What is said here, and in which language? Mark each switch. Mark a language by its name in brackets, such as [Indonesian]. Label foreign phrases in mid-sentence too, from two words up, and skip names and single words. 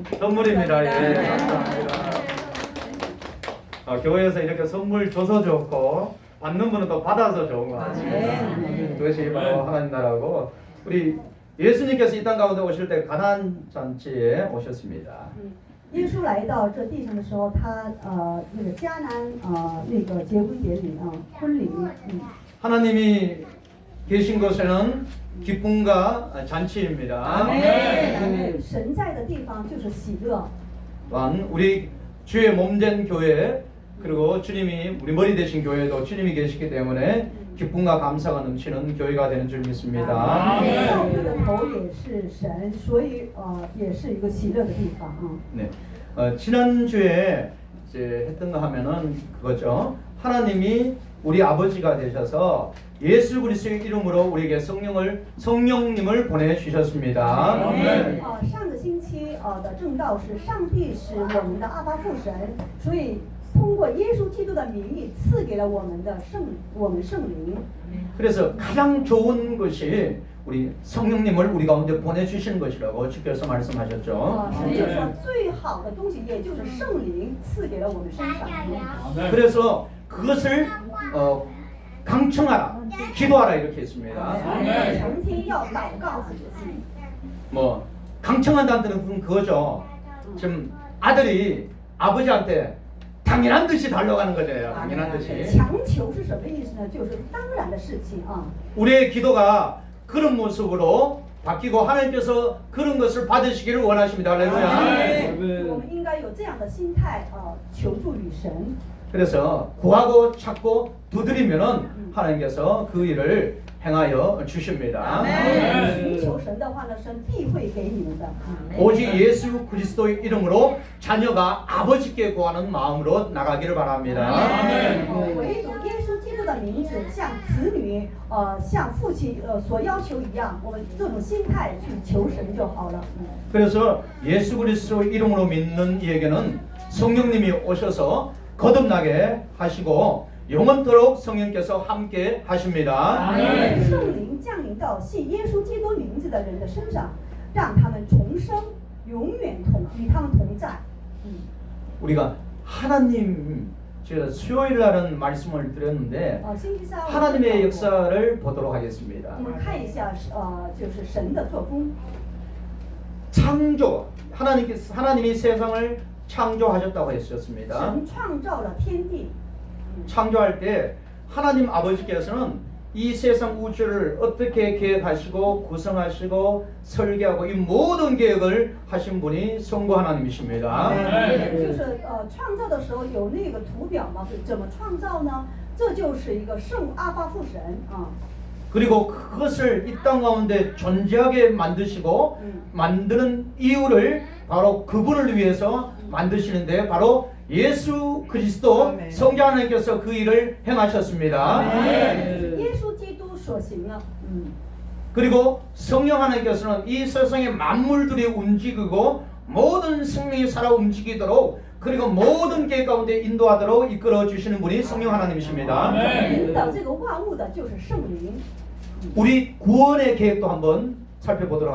[Korean] 선물입니다. 예, 감사합니다. 교회에서 이렇게 선물 줘서 좋고 받는 분은 또 받아서 좋은 거 같아요. 그것이 바로 하나님 나라고 우리 예수님께서 이 땅 가운데 오실 때 가나안 잔치에 오셨습니다. [Chinese] 耶稣来到这地上的时候，他那个迦南那个结婚典礼婚礼， [Korean] 하나님이 계신 곳에는 기쁨과 잔치입니다. [Chinese] 神在的地方就是喜乐。 [Korean] 또한 우리 주의 몸된 교회 그리고 주님이 우리 머리 되신 교회도 주님이 계시기 때문에 기쁨과 감사가 넘치는 교회가 되는 줄 믿습니다. [Chinese] 教会的头也是神，所以也是一个喜乐的地方啊。 [Korean] 네, 지난주에 이제 했던 거 하면은 그거죠. 하나님이 우리 아버지가 되셔서 예수 그리스도의 이름으로 우리에게 성령님을 보내주셨습니다. [Chinese] 上个星期的正道是上帝是我们的阿爸父神，所以通过耶稣基督的名义赐给了我们圣灵。 [Korean] 그래서 가장 좋은 것이 우리 성령님을 우리 가운데 보내주시는 것이라고 주께서 말씀하셨죠. [Chinese] 神就说最好的东西也就是圣灵赐给了我们身上。 [Korean] 그래서 그것을 강청하라, 기도하라 이렇게 했습니다. [Chinese] 成天要祷告。 [Korean] 뭐 강청한다는 뜻은 그거죠. 지금 아들이 아버지한테 당연한 듯이 달려가는 거잖아요. 당연한 듯이. [Chinese] 强求是什么意思呢？就是当然的事情啊。 [Korean] 우리의 기도가 그런 모습으로 바뀌고 하나님께서 그런 것을 받으시기를 원하십니다. 할렐루야. [Chinese] 我们应该有这样的心态求助于神。 [Korean] 그래서 구하고 찾고 두드리면은 하나님께서 그 일을 행하여 주십니다. [Chinese] 寻求神的话呢，神必会给你们的。 [Korean] 오직 예수 그리스도의 이름으로 자녀가 아버지께 구하는 마음으로 나가기를 바랍니다. [Chinese] 唯独耶稣基督的名字，像子女向父亲所要求一样，我们这种心态去求神就好了。 [Korean] 그래서 예수 그리스도 이름으로 믿는 이에게는 성령님이 오셔서 거듭나게 하시고 영원토록 성령께서 함께 하십니다. [Chinese] 圣灵降临到信耶稣基督名字的人的身上，让他们重生，永远与他们同在。 [Korean] 우리가 하나님, 제가 수요일 날은 말씀을 드렸는데 [Chinese] 星期三 [Korean] 하나님의 역사를 보도록 하겠습니다. [Chinese] 我们看一下就是神的做工。 [Korean] 창조, 하나님이 세상을 창조하셨다고 했었습니다. [Chinese] 神创造了天地。 [Korean] 창조할 때 하나님 아버지께서는 이 세상 우주를 어떻게 계획하시고 구성하시고 설계하고 이 모든 계획을 하신 분이 성부 하나님이십니다. [Chinese] 就是创造的时候有那个图表嘛，怎么创造呢？这就是一个圣阿爸父神啊。 [Korean] 그리고 그것을 이 땅 가운데 존재하게 만드시고 만드는 이유를 바로 그분을 위해서 만드시는데 바로 예수 그리스도 성자 하나님께서 그 일을 행하셨습니다. [Chinese] 耶稣基督所行了。 [Korean] 그리고 성령 하나님께서는 이 세상의 만물들이 움직이고 모든 생명이 살아 움직이도록 그리고 모든 계획 가운데 인도하도록 이끌어 주시는 분이 성령 하나님이십니다. [Chinese] 引导这个万物的就是圣灵。 [Korean] 우리 구원의 계획도 한번 살펴보도록